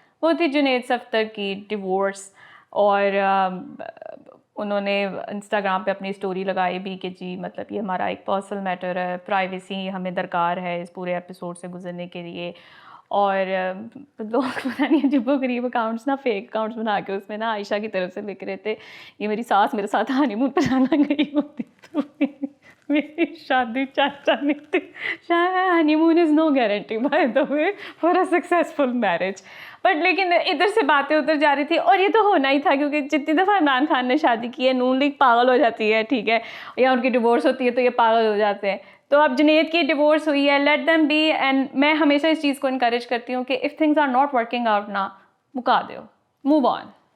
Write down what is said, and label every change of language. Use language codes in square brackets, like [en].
[ur] وہ تھی جنید صفدر کی ڈیورس, اور انہوں نے انسٹاگرام پہ اپنی اسٹوری لگائی بھی کہ جی مطلب یہ ہمارا ایک پرسنل میٹر ہے, پرائیویسی ہمیں درکار ہے اس پورے ایپیسوڈ سے گزرنے کے لیے. اور لوگ پتہ نہیں عجیب و غریب اکاؤنٹس نا, فیک اکاؤنٹس بنا کے اس میں نا عائشہ کی طرف سے لکھ رہے تھے یہ میری ساس میرے ساتھ ہانی مون پہ جانا گئی ہوتی تو میری شادی چاچا نہیں تھی. [en] Honeymoon is no guarantee by the way for a successful marriage. [ur] But لیکن ادھر سے باتیں ادھر جا رہی تھی, اور یہ تو ہونا ہی تھا کیونکہ جتنی دفعہ عمران خان نے شادی کی ہے نون لیگ پاگل ہو جاتی ہے, ٹھیک ہے, یا ان کی ڈیورس ہوتی ہے تو یہ پاگل ہو جاتے ہیں. تو اب جنید کی ڈیورس ہوئی ہے, [en] Let them be. [ur] اینڈ میں ہمیشہ اس چیز کو انکریج کرتی ہوں کہ [en] if things are not working out [ur] نا, مکا دو, [en] Move on.